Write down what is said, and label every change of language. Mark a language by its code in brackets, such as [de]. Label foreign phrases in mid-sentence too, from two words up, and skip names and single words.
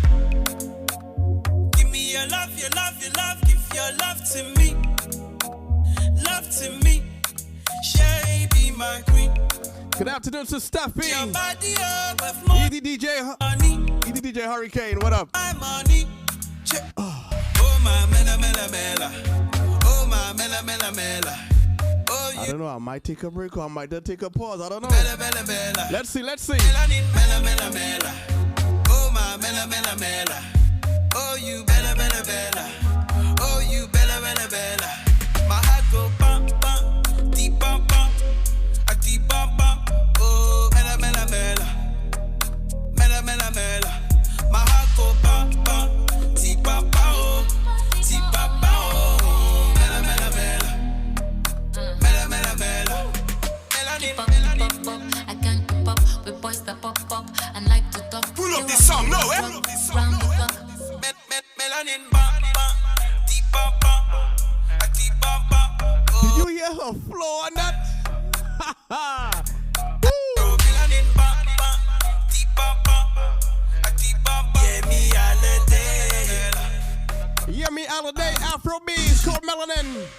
[en] Give me your love, your love, your love. Give your love to me. Love to me. Shay be my queen. Good afternoon to Steffi. Your body up with more ED DJ Hurricane, what up? my money. Oh my mela mela mela. Oh my mela mela mela. Oh I don't know, I might take a break or I might just take a pause. I don't know. Mela mela mela. Let's see. Mela mela mela. Oh my mela mela mela. [it] Oh you bella bella bella. Oh you bella bella bella. [en] My heart go bam bam, deep bam bam, a deep bam bam. Oh mela mela mela, mela mela mela. My heart go bam bam, deep bam bam, oh, deep bam bam. Oh mela mela mela, mela mela mela. Melanin, melanin. I can't keep up with boys that pop up and like to talk. Pull up this song, no, eh? Pull up this song, no, eh? Melanin, bam bam, deep bam bam. Did you hear her flow on that? Hear me all day, Afro Beats, called Melanin.